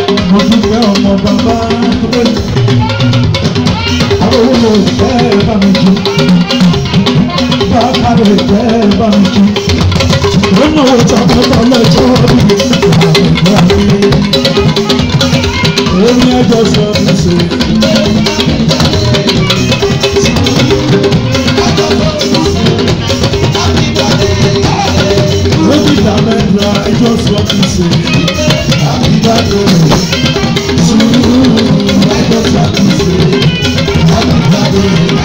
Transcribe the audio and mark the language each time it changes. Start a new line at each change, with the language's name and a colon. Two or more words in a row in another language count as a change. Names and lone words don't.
Yoruba: Mo dúpẹ́ ọmọ bàbá tó lé. Àwọn owó lè fẹ́ bá mi jù. Bákàrẹ̀ fẹ́ bá mi jù. Ó náwó tọkọtọ lọ́jọ́ bí. Èmi ẹjọ́ sọ ọ́ sọ.
English: Happy birthday. Happy birthday. I just want to say happy birthday to you. I just want to say happy birthday.